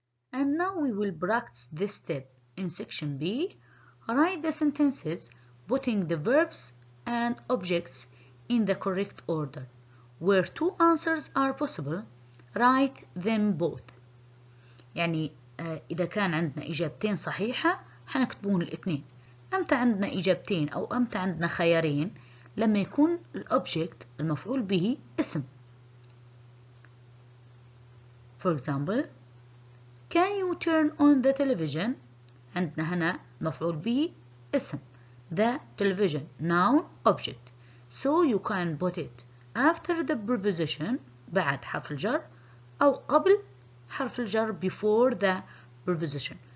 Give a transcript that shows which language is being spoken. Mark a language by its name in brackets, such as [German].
[English] And now we will practice this step. In section B, write the sentences putting the verbs and objects in the correct order. Where two answers are possible, write them both. [Arabic] يعني إذا كان عندنا إجابتين صحيحة حنكتبون الاثنين. أمتى عندنا إجابتين أو أمتى عندنا خيارين لما يكون الأوبجكت المفعول به اسم. [English] For example, can you turn on the television? [Arabic] عندنا هنا مفعول به اسم. [English] The television noun object. So you can put it after the preposition [Arabic] بعد حرف الجر أو قبل حرف الجر [English] before the preposition.